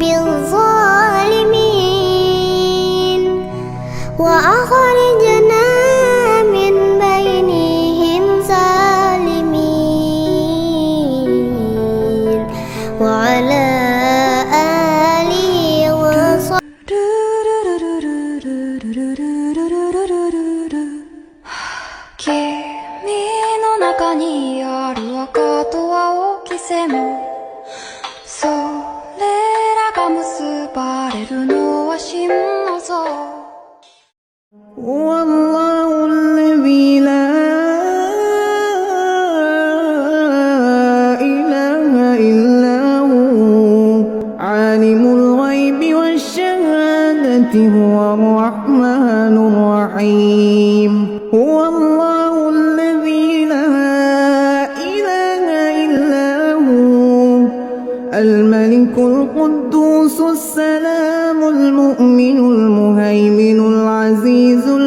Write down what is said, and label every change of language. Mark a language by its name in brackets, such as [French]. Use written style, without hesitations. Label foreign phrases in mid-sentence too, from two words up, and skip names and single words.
[Arabic] بالظالمين وأخرجنا من بينهم سالمين وعلى آله وصحبه [Japanese] 君の中にある赤と青き線それらが結ばれるのは真の像 [Arabic] والله الذي لا إله إلا هو عالم الغيب والشهادة هو الرحمن الرحيم هو الله الذي لا إله إلا هو الملك القدوس السلام المؤمن المهيمن العزيز